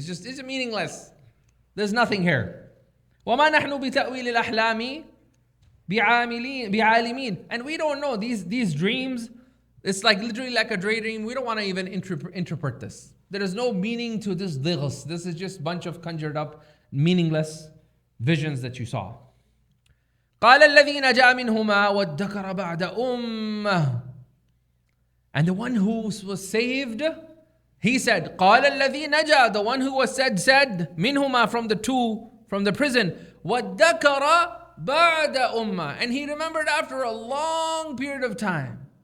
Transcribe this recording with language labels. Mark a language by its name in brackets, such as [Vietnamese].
[English] It's meaningless. There's nothing here. [Arabic] وَمَا نَحْنُ بِتَأْوِيلِ الْأَحْلَامِ بِعَالِمِينَ. [English] And we don't know these dreams. It's like literally like a daydream. We don't want to even interpret this. There is no meaning to this ضغث. This is just a bunch of conjured up, meaningless visions that you saw. [Arabic] قال الذي نجا منهما وادكر بعد أمة. [English] And the one who was saved, he said, [Arabic] قال الذي نجا, [English] the one who was said [Arabic] منهما, [English] from the two, from the prison, [Arabic] وادكر بعد أمة, [English] and he remembered after a long period of time.